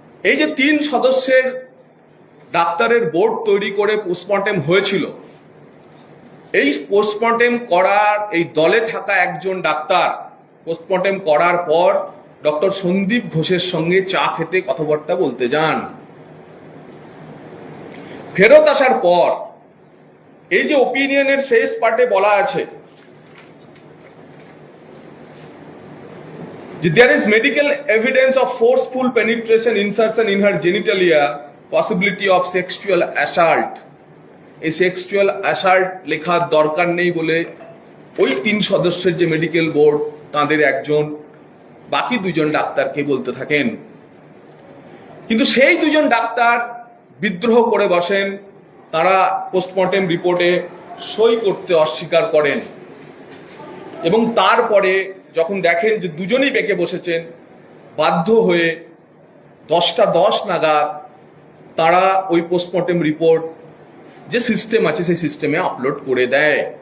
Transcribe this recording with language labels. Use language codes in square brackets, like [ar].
[bn] এই যে 3 সদস্যের ডাক্তারের বোর্ড তৈরি করে পোস্টমর্টেম হয়েছিল, এই পোস্টমর্টেম করার এই দলে থাকা একজন ডাক্তার পোস্টমর্টেম করার পর ডক্টর সন্দীপ ঘোষের সঙ্গে চা খেতে কথাবার্তা বলতে যান। ফেরত আসার পর এই যে ওপিনিয়নের শেষ পার্টে বলা আছে যে [en] there is medical evidence of forceful penetration insertion in her genitalia, possibility of sexual assault। [bn] এই সেক্সুয়াল অ্যাসাল্ট লেখার দরকার নেই বলে ওই 3 সদস্যের যে মেডিকেল বোর্ড, তাদের একজন বাকি 2জন ডাক্তারকে বলতে থাকেন। কিন্তু সেই 2জন ডাক্তার বিদ্রোহ করে বসেন, তারা পোস্টমর্টেম রিপোর্টে সই করতে অস্বীকার করেন, এবং তারপরে যখন দেখেন যে 2জনই বেঁকে বসেছেন, বাধ্য হয়ে 10:10 নাগাদ তারা ওই পোস্টমর্টেম রিপোর্ট যে সিস্টেম আছে সেই সিস্টেমে আপলোড করে দেয়।